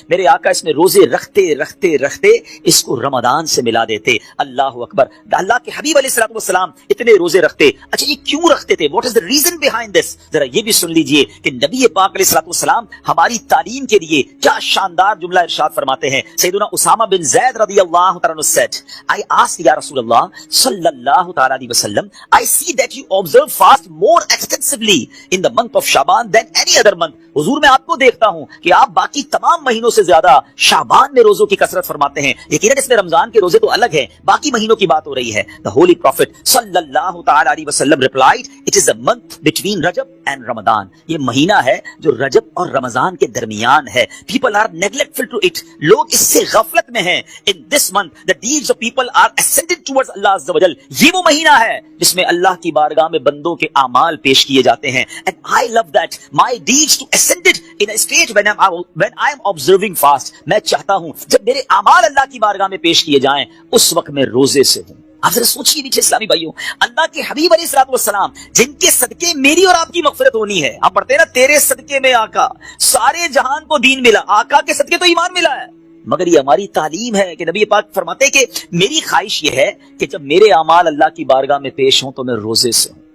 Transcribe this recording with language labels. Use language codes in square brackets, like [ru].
[ur] میرے آقا اس میں روزے رکھتے رکھتے رکھتے اس کو رمضان سے ملا دیتے. اللہ اکبر. اللہ کے حبیب علیہ الصلوۃ والسلام اتنے روزے رکھتے. اچھا یہ کیوں رکھتے تھے؟ [en] What is the reason behind this? [ur] ذرا یہ بھی سن لیجیے کہ نبی پاک علیہ الصلوۃ والسلام ہماری تعلیم کے لیے کیا شاندار جملہ ارشاد فرماتے ہیں. [en] سیدنا اسامہ بن زید رضی اللہ تعالیٰ عنہ said, I asked یا رسول اللہ صلی اللہ تعالیٰ علیہ وسلم, I see that you observe fast more extensively in the month of Shaban than any other month. [ur] حضور میں آپ کو دیکھتا ہوں کہ آپ باقی تمام مہینوں سے زیادہ شعبان میں روزوں کی کثرت فرماتے ہیں. یقیناً اس میں رمضان کے روزے تو الگ ہیں، باقی مہینوں کی بات ہو رہی ہے. [en] The Holy Prophet صلی اللہ تعالیٰ علیہ وسلم replied, it is a month between Rajab and Ramadan. [ur] یہ مہینہ ہے جو رجب اور رمضان کے درمیان ہے. [en] People are neglectful to it. [ur] لوگ اس سے غفلت میں ہیں. [en] In this month, the deeds of people are ascended towards Allah Azza wa Jal. [ur] یہ وہ مہینہ ہے جس میں اللہ کی بارگاہ میں بندوں کے اعمال پیش کیے جاتے ہیں. [en] And I love that. My deeds to ascended in a state when I am observing fast. [ur] میں چاہتا ہوں جب میرے اعمال اللہ کی بارگاہ میں پیش کیے جائیں اس وقت میں روزے سے ہوں. آپ ذرا سوچیے نیچے اسلامی بھائیوں، اللہ کے حبیب علیہ الصلوۃ والسلام جن کے صدقے میری اور آپ کی مغفرت ہونی ہے. آپ پڑھتے ہیں نا، تیرے صدقے میں آقا سارے جہان کو دین ملا. آقا کے صدقے تو ایمان ملا ہے. مگر یہ ہماری تعلیم ہے کہ نبی پاک فرماتے ہیں کہ میری خواہش یہ ہے کہ جب میرے اعمال اللہ کی بارگاہ میں پیش ہوں تو میں روزے سے ہوں.